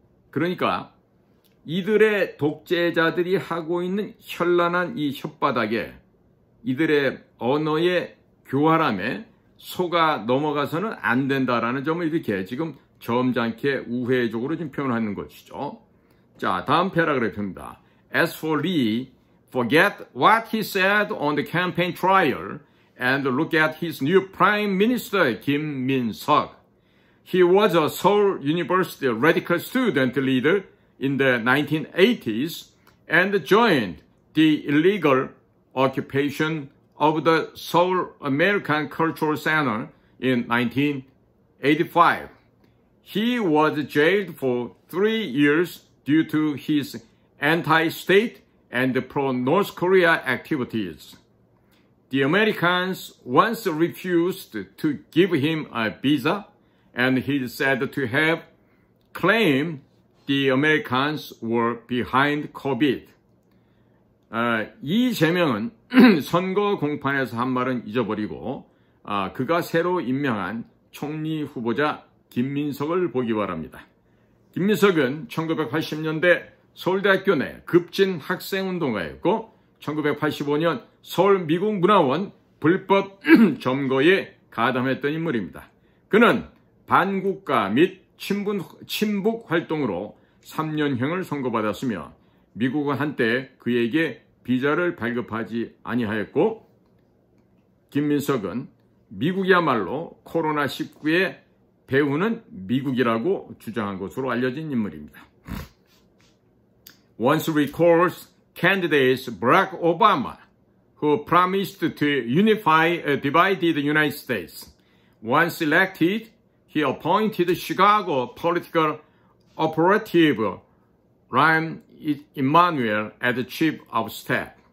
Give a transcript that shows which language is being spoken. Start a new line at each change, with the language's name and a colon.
Korean: 그러니까 이들의 독재자들이 하고 있는 현란한 이 혓바닥에 이들의 언어의 교활함에 속아 넘어가서는 안 된다라는 점을 이렇게 지금 점잖게 우회적으로 지금 표현하는 것이죠. 자, 다음 패러그래프입니다.
English: As for Lee, forget what he said on the campaign trail and look at his new Prime Minister Kim Min-seok. He was a Seoul University radical student leader in the 1980s and joined the illegal occupation of the Seoul American Cultural Center in 1985. He was jailed for 3 years due to his anti-state and pro-North Korea activities. The Americans once refused to give him a visa, and he is said to have claimed the Americans were behind COVID.
Korean: 이재명은 선거 공판에서 한 말은 잊어버리고 그가 새로 임명한 총리 후보자 김민석을 보기 바랍니다. 김민석은 1980년대 서울대학교 내 급진 학생운동가였고 1985년 서울 미국문화원 불법 점거에 가담했던 인물입니다. 그는 반국가 및 친북 활동으로 3년형을 선고받았으며 미국은 한때 그에게 비자를 발급하지 아니하였고 김민석은 미국이야말로 코로나19의 배후는 미국이라고 주장한 것으로 알려진 인물입니다.
English: Once recalls candidate Barack Obama, who promised to unify a divided United States. Once elected, he appointed Chicago political operative Rahm Emanuel as chief of staff.